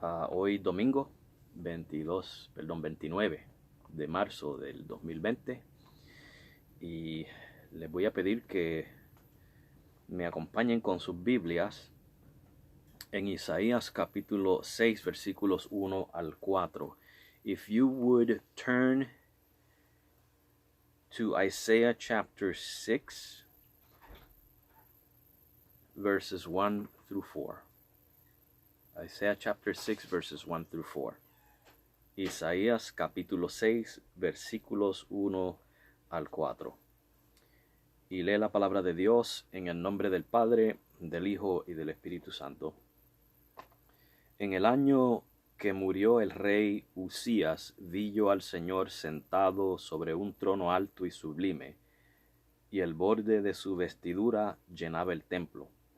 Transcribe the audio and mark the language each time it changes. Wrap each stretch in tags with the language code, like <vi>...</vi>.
<es>Hoy domingo 29 de marzo del 2020 y les voy a pedir que me acompañen con sus Biblias en Isaías capítulo 6 versículos 1 al 4.</es> <en>If you would turn to Isaiah chapter 6 verses 1 through 4. Isaiah chapter 6 verses 1 through 4.</en> <es>Isaías capítulo 6 versículos 1 al 4. Y lee la palabra de Dios en el nombre del Padre, del Hijo y del Espíritu Santo. En el año que murió el rey Usías, vi yo al Señor sentado sobre un trono alto y sublime, y el borde de su vestidura llenaba el templo.</es>